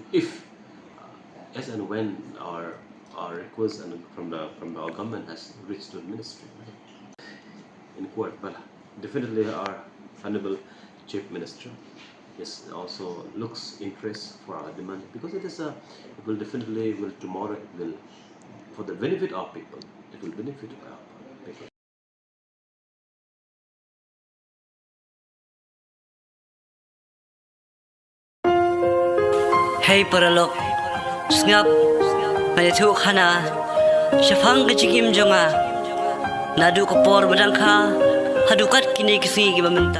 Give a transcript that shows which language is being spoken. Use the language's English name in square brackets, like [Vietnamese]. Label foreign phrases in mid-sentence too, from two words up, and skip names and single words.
[English] If as and when our request and from our government has reached to the ministry. in Khubor. Definitely our Honorable Chief Minister also looks interest for our demand, because it will definitely tomorrow it will, for the benefit of people, it will benefit our people. [Khasi] Hey paralok, snap, mayatu khana, shafang kecikim jonga, nadu kopor badangka, hadukat kini kisi gimamenta.